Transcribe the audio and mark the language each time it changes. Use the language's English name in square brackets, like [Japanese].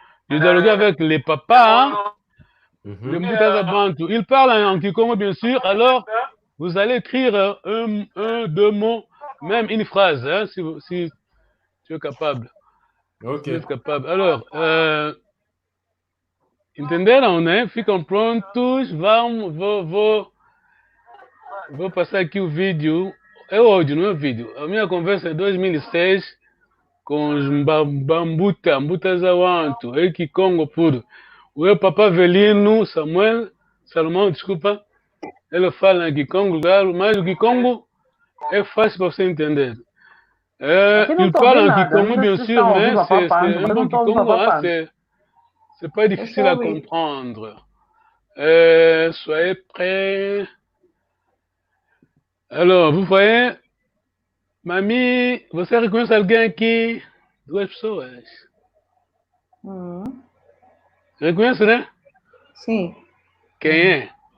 [French] Je dialoguais avec les papas, hein, les Mboutaza Bantu. Ils parlent en Kikongo, bien sûr. Alors, vous allez écrire deux mots, même une phrase, hein, si tu es capable. Ok. Tu es capable. Alors, [Portuguese] entenderam, né? Ficam prontos, vou passar aqui o vídeo, é áudio, não é vídeo. A minha conversa é 2006 com os Mbuta Zawantu, Eki Congo puro. O meu papá Velino, Salomão, desculpa, ele fala em Kikongo, mas o Kikongo é fácil para você entender. [French] Il parle en Kikongo, bien sûr, mais c'est un bon Kikongo, hein, c'est pas difficile à comprendre. Soyez prêts. Alors, vous voyez, [Portuguese] mamie, você reconhece alguém aqui? Duas pessoas. Reconhece, né? Sim. Quem é?